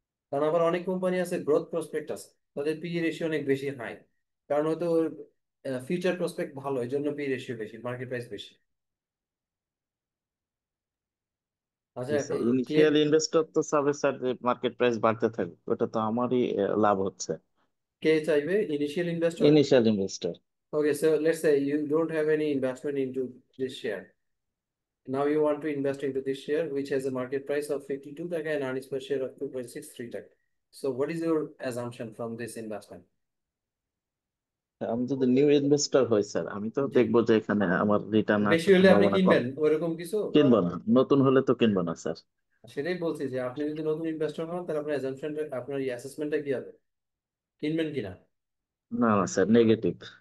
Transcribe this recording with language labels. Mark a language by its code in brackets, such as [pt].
[bn] কারণ আবার অনেক কোম্পানি আছে গ্রোথ প্রসপেক্ট আছে, তাদের পি রেশিও অনেক বেশি হাই, কারণ হয়তো ফিউচার প্রসপেক্ট ভালো, এই জন্য পি রেশিও বেশি, মার্কেট প্রাইস বেশি। আচ্ছা, জি স্যার, ক্লিয়ার। ইনিশিয়াল ইনভেস্টর তো চাবে স্যার যে মার্কেট প্রাইস বাড়তে থাকবে, ওটা তো আমারই লাভ হচ্ছে। কে চাইবে initial investor? Initial investor. [en] Okay, so let's say you don't have any investment into this share. Now you want to invest into this share, which has a market price of 52 taka and earnings per share of 2.63 taka. So what is your assumption from this investment? [bn] আমি যদি new investor হই sir, আমি তো জি, দেখবো যে এখানে আমার return বেশি আসার হলে আপনি সম্ভাবনা কম। কিনবেন ওইরকম কিছু? কিনবো না, নতুন হলে তো কিনবো না স্যার। সেটাই বলছি যে আপনি যদি নতুন ইনভেস্টর হন তাহলে আপনার অ্যাজাম্পশনটা, আপনার অ্যাসেসমেন্টটা কি হবে, কিনবেন কিনা? না না স্যার, নেগেটিভ।